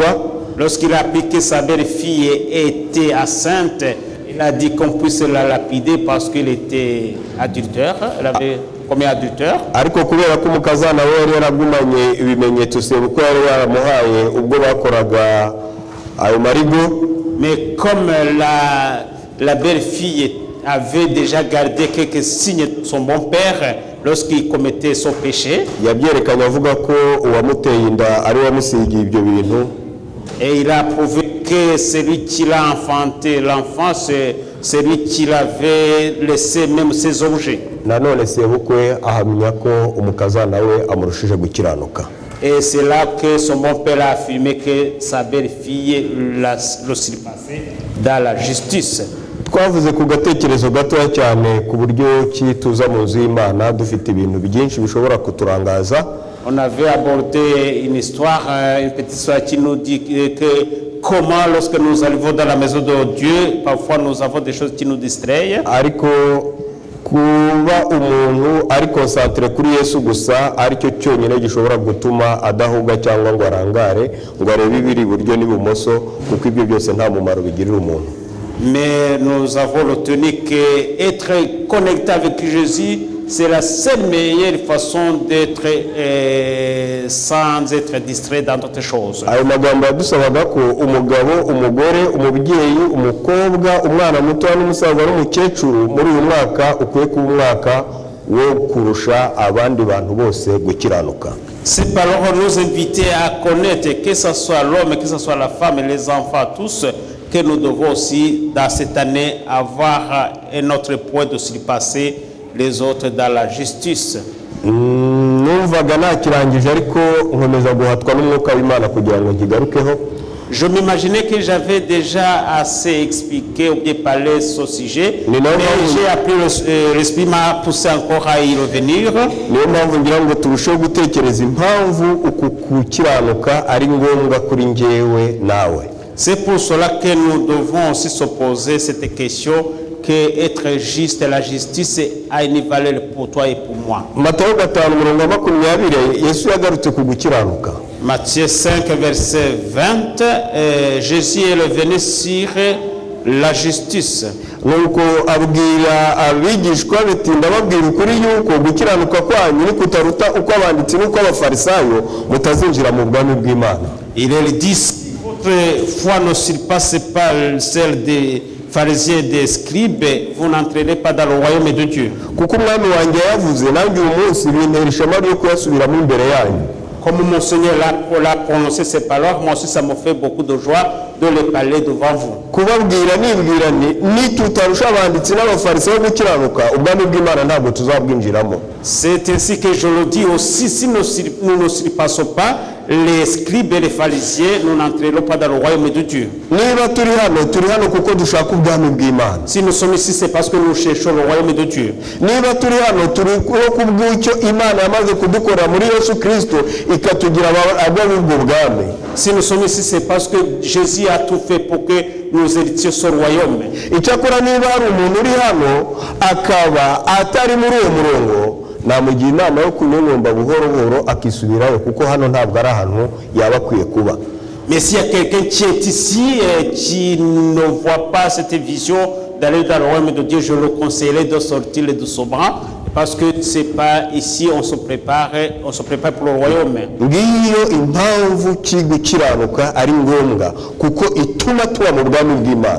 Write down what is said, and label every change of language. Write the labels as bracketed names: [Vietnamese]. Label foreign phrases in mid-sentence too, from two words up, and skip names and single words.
[French] Lorsqu'il a appris que sa belle-fille était enceinte, il a dit qu'on puisse la lapider parce qu'elle était adultère. comme adultère. [Kinyarwanda] ariko kubera ko umukazana we yari yaragumanye ibimenyetso sebukwe yari yaramuhaye ubwo bakoraga ayo marigo, [French] Mais comme la belle-fille avait déjà gardé quelques signes de son bon père lorsqu'il commettait son péché, [Kinyarwanda] yabyerekanye avuga ko uwamuteye inda ari wamusigiye ibyo bintu, [French] et il a prouvé que celui qui l'a enfanté, l'enfant, c'est celui qui l'avait laissé même ses objets. [Kinyarwanda] nanone sebukwe ahamya ko umukazana we amurushije gukiranuka. [French] Et c'est là que son bon père a affirmé que sa belle-fille l'a surpassé dans la justice. [Kinyarwanda] Twavuze ku gatekerezo gatoya cyane ku buryo ki tuza mu nzu y'Imana dufite ibintu byinshi bishobora kuturangaza. [French] On avait abordé une histoire, une petite histoire qui nous dit que comment lorsque nous arrivons dans la maison de Dieu, parfois nous avons des choses qui nous distraient. [Kinyarwanda] Ariko kuba umuntu ari concentré kuri Yesu gusa aricyo cyonyine gishobora gutuma adahuga cyangwa ngo arangare ngo arebe ibiri buryo n'ibumoso, kuko ibyo byose nta mumaro bigirira umuntu. [French] Mais nous avons retenu qu'être connecté avec Jésus, c'est la seule meilleure façon d'être sans être distrait dans d'autres choses. [Kinyarwanda] Ayo magambo yadusabaga ko umugabo, umugore, umubyeyi, umukobwa, umwana muto n'umusaza n'umukecuru muri uyu mwaka ukwiye kuba umwaka wo kurusha abandi bantu bose gukiranuka. [French] Ces paroles nous invitent à connaître que ce soit l'homme, que ce soit la femme et les enfants tous, que nous devons aussi dans cette année avoir un autre point de surpasser les autres dans la justice. [Kinyarwanda] Numvaga nakirangije ariko nkomeza guhatwa n'umwuka w'Imana kugira ngo nkigarukeho. [French] Je m'imaginais que j'avais déjà assez expliqué ou bien parlé ce sujet, mais j'ai appris l'esprit m'a poussé encore à y revenir. [Kinyarwanda] Niyo mpamvu ngira ngo turusheho gutekereza impamvu uku gukiranuka ari ngombwa kuri njyewe nawe. [French] C'est pour cela que nous devons aussi se poser cette question, que être juste, la justice a une valeur pour toi et pour moi. [Kinyarwanda] Matayo 5:20 Yesu yagarutse ku gukiranuka. [French] Matthieu 5 verset 20, Jésus est venu sur la justice. [Kinyarwanda] Nuko abwira abigishwa biti ndababwira ukuri yuko gukiranuka kwanyu ni kutaruta uko abanditsi n'uko abafarisayo mutazinjira mu bwami bw'Imana. [French] Il est dit votre foi ne surpasse pas celle des pharisiens et des scribes, vous n'entrerez pas dans le royaume de Dieu. [Kinyarwanda] Kuko umwami wanjye yavuze nanjye uyu munsi bintera ishema ryo kuyasubiramo imbere yanyu. [French] Comme mon Seigneur l'a prononcé ces paroles, moi aussi ça me fait beaucoup de joie de les parler devant vous. [Kinyarwanda] Kubabwira nibwira ni tutarusha abanditsi n'abafarisayo gukiranuka ubwami bw'Imana ntabwo tuzabwinjiramo. [French] C'est ainsi que je le dis aussi, si nous ne surpassons pas les scribes et les pharisiens, nous n'entrerons pas dans le royaume de Dieu. [Kinyarwanda] Niba turi hano kuko dushaka ubwami bw'Imana. [French] Si nous sommes ici, c'est parce que nous cherchons le royaume de Dieu. [Kinyarwanda] Niba turi hano turi kubw'icyo Imana yamaze kudukora muri Yesu Kristo ikatugira abana b'ubwo bwami. [French] Si nous sommes ici, c'est parce que Jésus a tout fait pour que nous héritions ce royaume. [Kinyarwanda] Icyakora niba hari umuntu uri hano akaba atari muri uwo murongo, namugira inama yo kunyonyomba buhoro buhoro akisubirayo kuko hano ntabwo ari ahantu yaba akwiye kuba. [French] Mais s'il y a quelqu'un qui est ici et qui ne voit pas cette vision d'aller dans le royaume de Dieu, je le conseillerais de sortir doucement parce que c'est pas ici on se prépare pour le royaume. [Kinyarwanda] Ngiyo impamvu gukiranuka ari ngombwa kuko ituma tuba mu bwami bw'Imana.